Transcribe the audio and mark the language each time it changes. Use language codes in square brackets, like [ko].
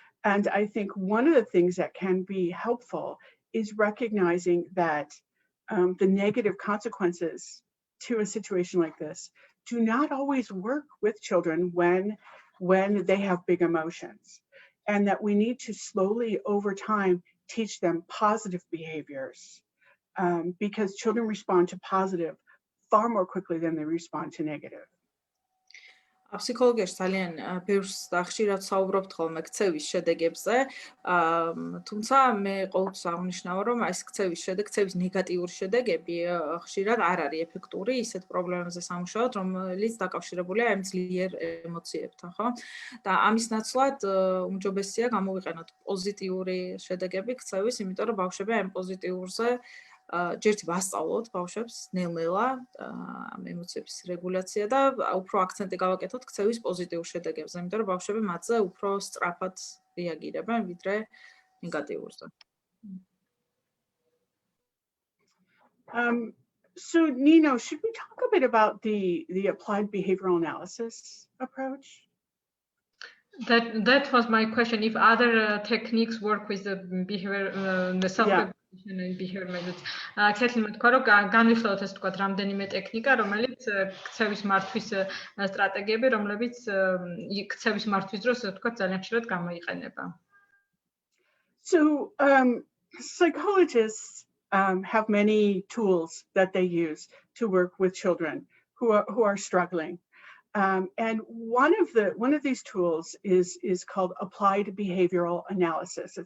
[en] And I think one of the things that can be helpful is recognizing that the negative consequences to a situation like this do not always work with children when they have big emotions, and that we need to slowly over time teach them positive behaviors, because children respond to positive far more quickly than they respond to negative. [ka] Psichologიაში ძალიან ბევრს და ხშირად საუბრობთ ხოლმე ქცევის შედეგებზე, თუმცა მე ყოველთვის აღნიშნავ, რომ ეს ქცევის ნეგატიური შედეგები ხშირად არ არის ეფექტური ისეთ პრობლემებზე სამუშაოდ, რომელიც დაკავშირებულია ამ ძლიერ ემოციებთან, ხო? და ამის ნაცვლად უმჯობესია გამოვიყენოთ პოზიტიური შედეგები ქცევის, იმიტომ რომ ბავშვები ამ პოზიტიურზე ჯერთ ვასწავლოთ ბავშვებს ნელ-ნელა ემოციების რეგულაცია და უფრო აქცენტი გავაკეთოთ ქცევის პოზიტიურ შედეგებზე, იმიტომ რომ ბავშვები მათზე უფრო სწრაფად რეაგირებენ ვიდრე ნეგატიურზე. [en] So Nino, should we talk a bit about the applied behavioral analysis approach? That was my question. If other techniques work with the behavior, the self-regulation and behavior methods. [ka] Exactly, მეთქვა რომ განვიხილოთ ეს თქვა რამდენიმე ტექნიკა, რომელიც ქცევის მართვის სტრატეგიები, რომლებიც ქცევის მართვის დროს თქვა ძალიან ხშირად გამოიყენება. [en] So psychologists have many tools that they use to work with children who are struggling. And one of these tools is called applied behavioral analysis.